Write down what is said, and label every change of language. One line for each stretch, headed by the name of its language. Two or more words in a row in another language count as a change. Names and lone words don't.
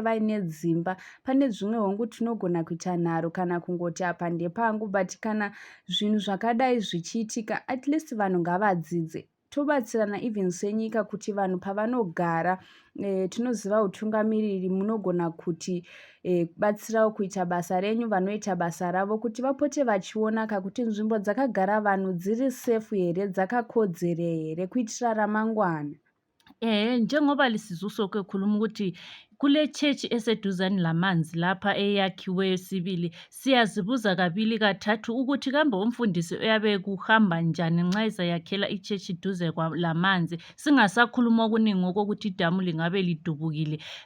Shona: vaine dzimba, pane zvimwe hongu tinogona kuita nharo kana kungoti apa ndepangu, but kana zvinhu zvakadai zvichiitika,
English: at least
Shona: vanhu ngavadzidze, tobatsirana even senyika kuti vanhu pavanogara tinoziva utungamiriri munogona kuti batsirawo kuita basa renyu, vanoita basa ravo kuti vapote vachionaka kuti nzvimbo dzakagara vanhu dziri sefu here, dzakakodzere here kuitira ramangwana.
North Ndebele: Njengoba lisizuso kekhuluma ukuthi kule chechi eseduzane lamanzi lapha eyakhiweyo sibili, siyazibuza kabili kathathu ukuthi kambe umfundisi uyabe kuhamba njani nxa ezayakhela ichechi duze lamanzi, singasakhuluma okuningi okokuthi idamu lingabe lidubukile.